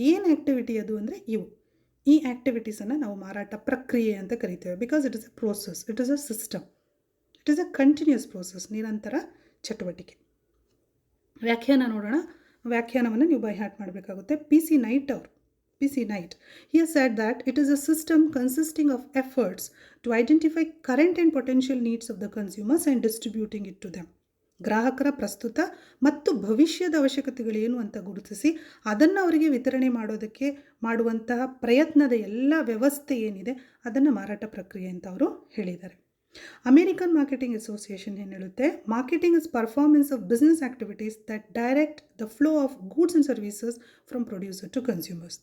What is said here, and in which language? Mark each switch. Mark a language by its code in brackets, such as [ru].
[kn] ಏನು ಆ್ಯಕ್ಟಿವಿಟಿ ಅದು ಅಂದರೆ ಇವು. ಈ ಆ್ಯಕ್ಟಿವಿಟೀಸನ್ನು ನಾವು ಮಾರಾಟ ಪ್ರಕ್ರಿಯೆ ಅಂತ ಕರಿತೇವೆ. [en] because it is a process, it is a system, it is a continuous process, [kn] ನಿರಂತರ ಚಟುವಟಿಕೆ. ವ್ಯಾಖ್ಯಾನ ನೋಡೋಣ. ವ್ಯಾಖ್ಯಾನವನ್ನು ನೀವು [en] by heart [kn] ಮಾಡಬೇಕಾಗುತ್ತೆ. [en] PC Knight. He has said that it is a system consisting of efforts to identify current and potential needs of the consumers and distributing it to them. [kn] ಗ್ರಾಹಕರ ಪ್ರಸ್ತುತ ಮತ್ತು ಭವಿಷ್ಯದ ಅವಶ್ಯಕತೆಗಳೇನು ಅಂತ ಗುರುತಿಸಿ ಅದನ್ನು ಅವರಿಗೆ ವಿತರಣೆ ಮಾಡೋದಕ್ಕೆ ಮಾಡುವಂತಹ ಪ್ರಯತ್ನದ ಎಲ್ಲ ವ್ಯವಸ್ಥೆ ಏನಿದೆ ಅದನ್ನು ಮಾರಾಟ ಪ್ರಕ್ರಿಯೆ ಅಂತ ಅವರು ಹೇಳಿದ್ದಾರೆ. [en] American marketing association [kn] ಏನು ಹೇಳುತ್ತೆ, [en] Marketing is performance of business activities that direct the flow of goods and services from producer to consumers.